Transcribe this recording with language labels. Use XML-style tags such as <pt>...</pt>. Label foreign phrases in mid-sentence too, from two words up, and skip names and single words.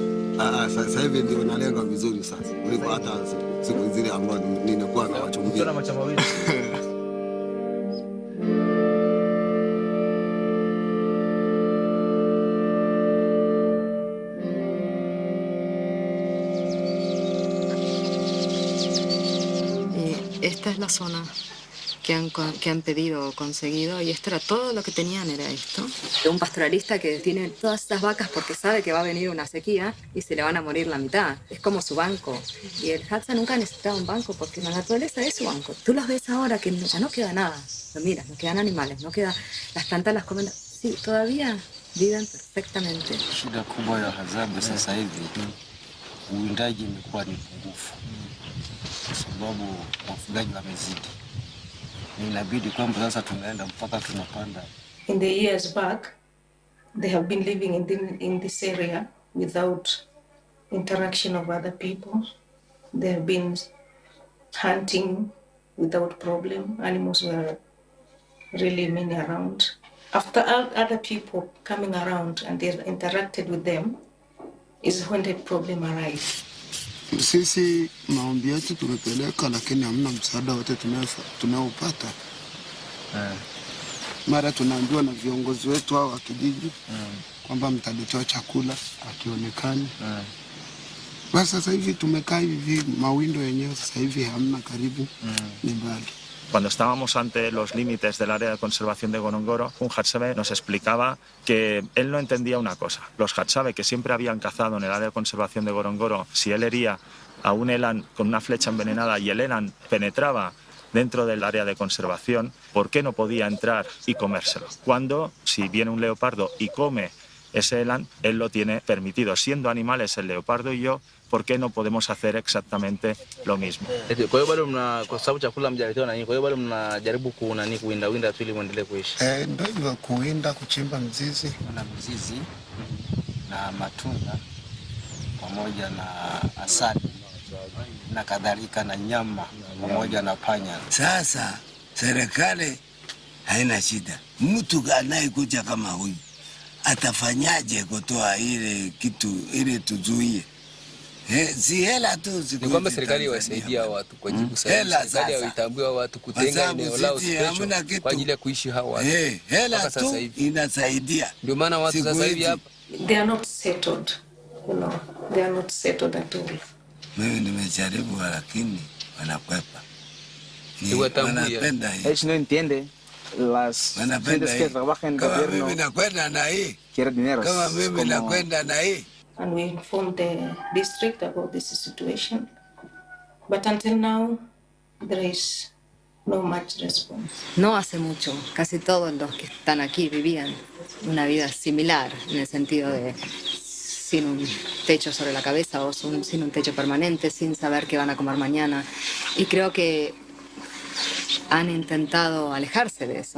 <sw>Sasa hivi ndio nalenga vizuri sasa. Kuliko hata siku zile ambazo ninakuwa na wachumbia. Kuna macho mawili.</sw> <es>Esta es la zona que han pedido o conseguido, y esto era todo lo que tenían, era esto. Un pastoralista que tiene todas estas vacas porque sabe que va a venir una sequía y se le van a morir la mitad. Es como su banco. Y el Hadza nunca ha necesitado un banco porque la naturaleza es su banco. Tú los ves ahora que ya no queda nada. Lo miras, no quedan animales, no queda... Las plantas las comen... Sí, todavía viven perfectamente.</es> <sw>Shida kubwa ya Hadzabe sasa hivi uwindaji imekuwa ni pungufu kwa sababu wafugaji wamezidi. Inabidi kwamba sasa tunaenda mpaka tunapanda.</sw> <en>In the years back, they have been living in this area without interaction of other people. They have been hunting without problem. Animals were really many around. After other people coming around and they interacted with them, is when the problem arises.</en> <sw>Sisi maombi yetu tumepeleka, lakini hamna msaada wote tunaopata. Mara tunaambiwa na viongozi wetu hao wa kijiji kwamba mtaletewa chakula, akionekani. Basi sasa hivi tumekaa hivi, mawindo yenyewe sasa hivi hamna, karibu ni mbali.</sw> <es>Cuando estábamos ante los límites del área de conservación de Ngorongoro, un Hadzabe nos explicaba que él no entendía una cosa. Los Hadzabe que siempre habían cazado en el área de conservación de Ngorongoro, si él hería a un eland con una flecha envenenada y el eland penetraba dentro del área de conservación, ¿por qué no podía entrar y comérselo? Cuando, si viene un leopardo y come ese elan, él lo tiene permitido. Siendo animales el leopardo y yo, ¿por qué no podemos hacer exactamente lo mismo?</es> <sw>Kwa hiyo bado kwa sababu chakula mjaletewa na nini, kwa hiyo bado mnajaribu kuwinda tu ili muendelee kuishi? Ndio hivyo, kuwinda, kuchimba mzizi. Kuna mzizi na matunda pamoja na asali na kadhalika na nyama pamoja na panya. Sasa serikali haina shida. Mtu anayekuja kama huyu atafanyaje kutoa ile kitu ili tuzuie? Si hela tu. Ni kwamba serikali iwasaidia watu kwa jibu sahihi. Serikali haitambui watu kutenga eneo lao special kwa ajili ya kuishi hawa watu. Hela tu inasaidia. Ndio maana watu sasa hivi hapa</sw> <en>they are not settled. You know, they are not settled at all.</en> <sw>Mimi nimejaribu lakini wanakwepa. Wanapenda hii.</sw> <es>No entiende las gentes que trabajan en gobierno.</es> <sw>Mimi nakwenda na hii.</sw> <es>Quiere dinero.</es> <sw>Kama mimi nakwenda na hii.</sw> <en>And we informed the district about this situation. But until now, there is no much response.</en> <es>No hace mucho, casi todos los que están aquí vivían una vida similar, en el sentido de sin un techo sobre la cabeza o sin un techo permanente, sin saber qué van a comer mañana. Y creo que han intentado alejarse de eso.</es>